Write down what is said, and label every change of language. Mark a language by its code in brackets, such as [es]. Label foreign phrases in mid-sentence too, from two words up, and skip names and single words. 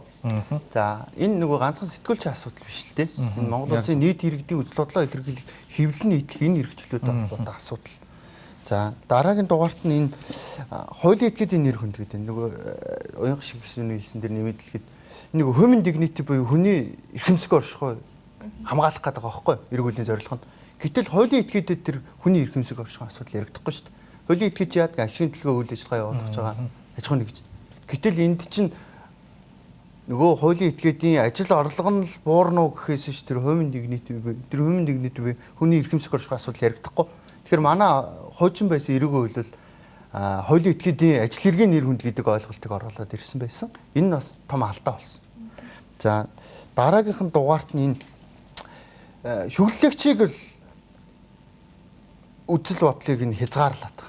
[mn] За энэ нөгөө ганцхан сэтгүүлчийн асуудал биш л дээ. Энэ Монгол Улсын нийт иргэдийн үзэл бодлоо илэрхийлэх хэвлэн нийтлэх энэ эрхчлөлтөд холбоотой асуудал. За дараагийн дугаарт нь энэ хуулийн этгээдийн нэр хүнд гэдэг нөгөө уянга шиг гисүний хэлсэн дээр нэмэгдэлгээд нэг [en] human dignity [mn] буюу хүний эрхэмсэг оршихуй хамгаалах гэдэг байгаа байхгүй эрүүлийн зорилго нь. Гэтэл хуулийн этгээдэд тэр хүний эрхэмсэг оршихуй асуудал яригдахгүй шүү дээ. Хуулийн этгээд яадаг ашигын төлгөө үйл ажиллагаа явуулах байгаа аж ахуйн нэгж. Гэтэл энд чинь нөгөө хуулийн этгээдийн ажил орлого нь л буурна уу гэхээс ш тэр [en] human dignity [mn] буюу хүний эрхэмсэг оршихуй асуудал яригдахгүй. Тэгэхээр манай хуучин байсан эрүүгийн хууль бол хуулийн этгээдийн ажил хэргийн нэр хүнд гэдэг ойлголтыг оруулаад ирсэн байсан. Энэ нь бас том алдаа болсон. За дараагийнх нь дугаарт нь энэ шүглэлэгчийг л үзэл бодлыг нь хязгаарлаад байгаа.